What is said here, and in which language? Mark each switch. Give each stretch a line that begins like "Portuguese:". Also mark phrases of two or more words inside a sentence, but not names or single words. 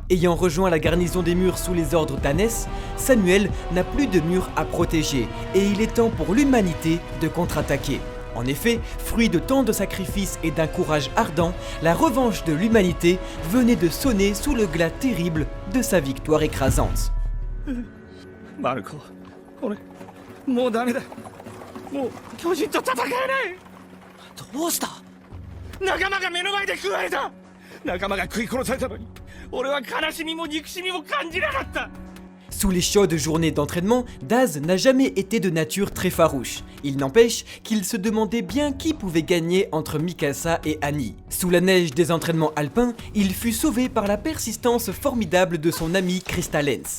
French: Ayant rejoint la garnison des murs sous les ordres d'Anès, Samuel n'a plus de murs à protéger et il est temps pour l'humanité de contre-attaquer. En effet, fruit de tant de sacrifices et d'un courage ardent, la revanche de l'humanité venait de sonner sous le glas terrible de sa victoire écrasante.
Japanese: Marco, 俺もうダメだ。もう巨人と戦えない。どうした？仲間が目の前で食われた。仲間が食い殺されたのに、俺は悲しみも憎しみも感じなかった。
French: Sous les chaudes journées d'entraînement, Daz n'a jamais été de nature très farouche. Il n'empêche qu'il se demandait bien qui pouvait gagner entre Mikasa et Annie. Sous la neige des entraînements alpins, il fut sauvé par la persistance formidable de son ami Crystalens.